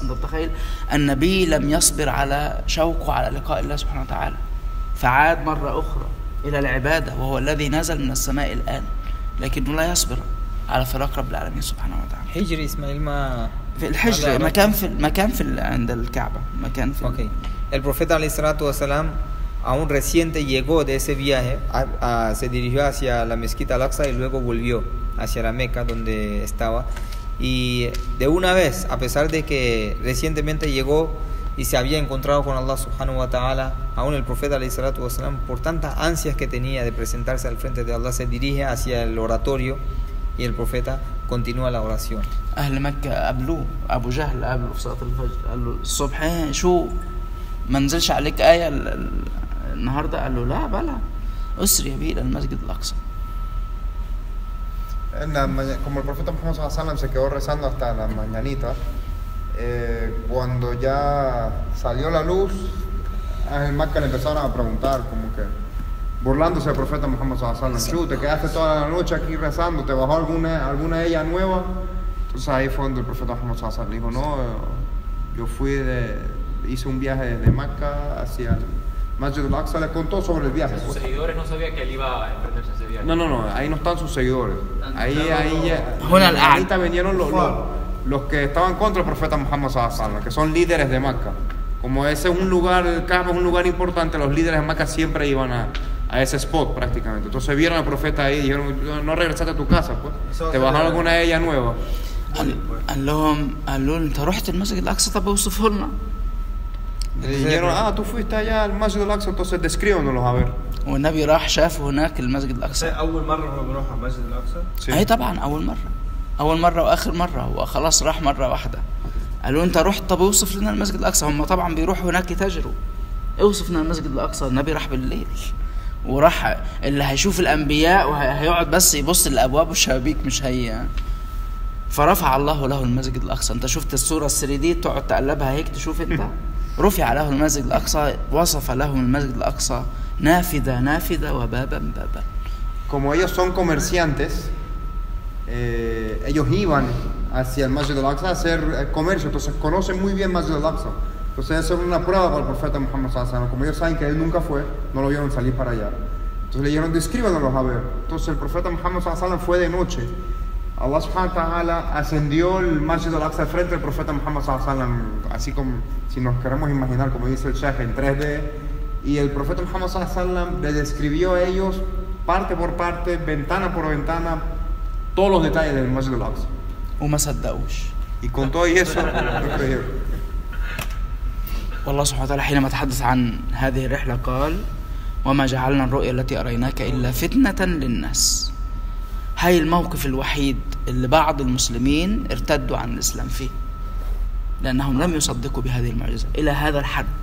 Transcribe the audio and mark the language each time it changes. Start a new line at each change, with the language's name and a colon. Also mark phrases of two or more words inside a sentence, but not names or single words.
Arabic: أنت متخيل النبي لم يصبر على شوقه على لقاء الله سبحانه وتعالى، فعاد مرة أخرى إلى العبادة، وهو الذي نزل من السماء الآن، لكنه لا يصبر على فراق رب العالمين سبحانه وتعالى. حجر إسماعيل ما في الحجر مكان عند الكعبة، مكان في
Spanish: Okay. El profeta ﷺ aún reciente llegó de ese viaje, se dirigió hacia la mezquita Al-Aqsa y luego volvió hacia la Meca donde estaba. Y de una vez, a pesar de que recientemente llegó y se había encontrado con Allah
Arabic: سبحانه وتعالى,
Spanish: aún el profeta ﷺ, por tantas ansias que tenía de presentarse al frente de Allah, se dirige hacia el oratorio y el profeta continúa la oración.
Arabic: أهل مكة قابلوه، أبو جهل قابله في صلاة الفجر، قال له الصبح شو ما نزلش عليك آية النهاردة؟ قال له لا بلى، أسري بي إلى المسجد الأقصى.
Spanish: Como el profeta Muhammad
Arabic: صلى الله عليه وسلم
Spanish: se quedó rezando hasta la mañanita, cuando ya salió la luz, a el Makkah le empezaron a preguntar, como que burlándose del profeta Muhammad
Arabic: صلى الله عليه وسلم:
Spanish: te quedaste toda la noche aquí rezando, ¿te bajó alguna de ellas nueva? Entonces ahí fue donde el profeta Muhammad
Arabic: صلى الله عليه وسلم
Spanish: dijo: no, yo hice un viaje desde Makkah hacia el Masjid al-Aqsa. Le contó sobre el viaje. Sus seguidores no sabían que él iba a emprenderse ese viaje. No, ahí no están sus seguidores. Ahí Huna ahorita vinieron los que estaban contra el profeta Muhammad
Arabic: صلى الله عليه وسلم,
Spanish: que son líderes de Makkah. Como ese es un lugar, el Kaaba es un lugar importante, los líderes de Makkah siempre iban a ese spot prácticamente. Entonces vieron al profeta ahí y dijeron: no regresaste a tu casa, pues. ¿Te bajaron alguna de ellas nueva?
Arabic: قال لهم أنت رحت المسجد الأقصى، طب اوصفه لنا.
Spanish: dijeron: tú fuiste allá al Masjid al-Aqsa, entonces descríbanos a ver.
Arabic: والنبي راح شاف هناك المسجد الأقصى. أول مرة هو بيروح على المسجد الأقصى؟ أي طبعا أول مرة وآخر مرة، هو خلاص راح مرة واحدة. قالوا أنت رحت، طب اوصف لنا المسجد الأقصى. هم طبعا بيروحوا هناك يتاجروا، اوصف لنا المسجد الأقصى. النبي راح بالليل، وراح اللي هيشوف الأنبياء وهيقعد بس يبص للأبواب والشبابيك، مش هي. فرفع الله له المسجد الأقصى. أنت شفت الصورة السريدي تقعد تقلبها هيك تشوف أنت. رفع له المسجد الأقصى، وصف له المسجد الأقصى نافذة وبابا.
Spanish: Como ellos son comerciantes, ellos iban hacia el Masjid al-Aqsa a hacer comercio, entonces conocen muy bien Masjid al-Aqsa. Entonces eso era una prueba para el profeta Muhammad
Arabic: صلى الله عليه وسلم.
Spanish: Como ellos saben que él nunca fue, no lo vieron salir para allá. Entonces le dijeron, descríbanos a ver. Entonces el profeta Muhammad
Arabic: صلى الله عليه وسلم
Spanish: fue de noche. Allah
Arabic: سبحانه وتعالى
Spanish: ascendió el Masjid al-Aqsa al frente del profeta Muhammad
Arabic: صلى الله عليه وسلم,
Spanish: así como si nos queremos imaginar, como dice el Sheikh, en 3D. Y el profeta Muhammad
Arabic: صلى الله عليه وسلم
Spanish: les describió a ellos parte por parte, ventana por ventana, todos los detalles del Masjid al-Aqsa.
Arabic: وما صدقوش.
Spanish: Y con todo y eso, no creyeron.
Arabic: والله سبحانه وتعالى حينما تحدث عن هذه الرحلة قال وما جعلنا الرؤيا التي أريناك إلا فتنة للناس. هاي الموقف الوحيد اللي بعض المسلمين ارتدوا عن الإسلام فيه لأنهم لم يصدقوا بهذه المعجزة إلى هذا الحد.